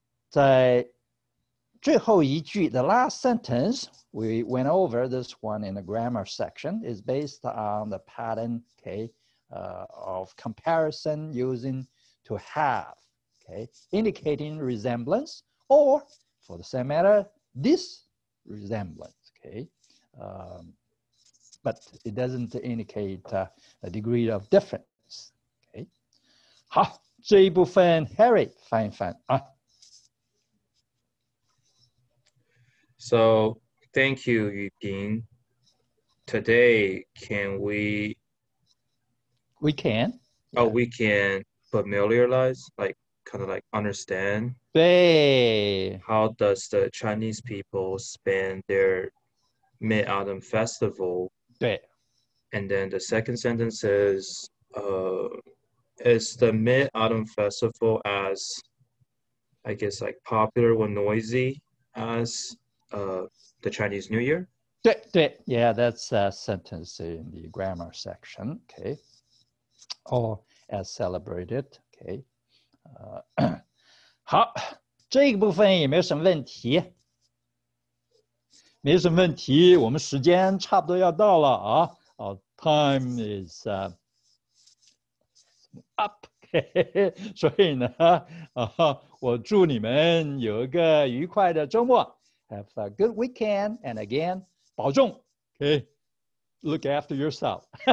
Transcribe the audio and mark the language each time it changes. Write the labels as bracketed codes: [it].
[zh] 在最后一句, [en] the last sentence, we went over this one in the grammar section, is based on the pattern, okay, of comparison using to have, okay, indicating resemblance, or for the same matter, this resemblance, okay, but it doesn't indicate a degree of difference, okay. [zh] 好，这一部分 Harry 翻一翻啊。 [en] So thank you, Yuping. Today, can we? We can. Oh, we can familiarize, like kind of like understand. [zh] 对。 [en] How does the Chinese people spend their Mid-Autumn Festival? [zh] 对。 [en] And then the second sentence is the Mid-Autumn Festival as, I guess, like popular or noisy as the Chinese New Year? 对, yeah, that's a sentence in the grammar section, okay. Or as celebrated, okay. [zh] 好，这个部分也没有什么问题。没什么问题，我们时间差不多要到了啊。 [en] Our time is up. [zh] 所以呢，我祝你们有一个愉快的周末。 [en] Have a good weekend, and again, [zh] 保重。 [en] Okay, look after yourself.